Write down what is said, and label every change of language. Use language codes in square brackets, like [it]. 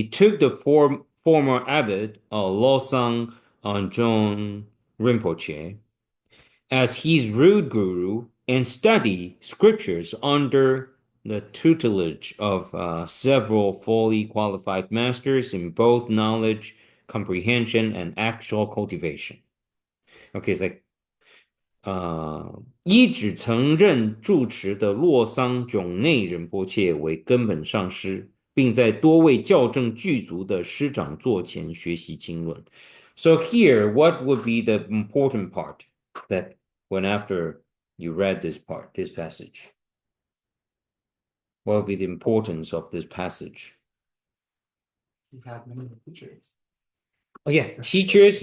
[en] He took the former abbot Losang Rinpoche as his root guru and study scriptures under the tutelage of several fully qualified masters in both knowledge, comprehension, and actual cultivation. Okay, it's like [zh] 一指曾任住持的洛桑炯内仁波切为根本上师，并在多位校正具足的师长座前学习经论。 [en] So here, what would be the important part that when after you read this passage? What would be the importance of this passage? You have many teachers. Oh yeah, teachers.